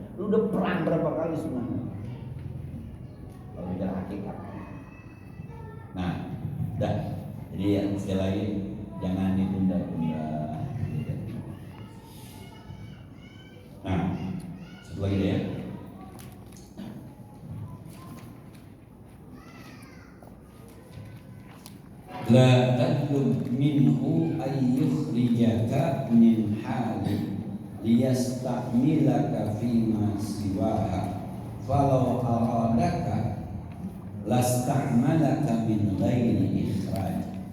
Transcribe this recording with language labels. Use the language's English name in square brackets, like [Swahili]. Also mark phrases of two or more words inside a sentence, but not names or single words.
[Indonesian] Lu udah perang berapa kali sunnah Nabi? Kalau bicara hakikat. Nah, dah. Jadi ya, sekali lagi jangan ditunda-tunda. Nah, satu lagi deh ya. [Arabic] لا تطلب منه أن يخرجك من حال ليستكملك فيما سواها فلو أرادك لاستكملك من غير إخراج.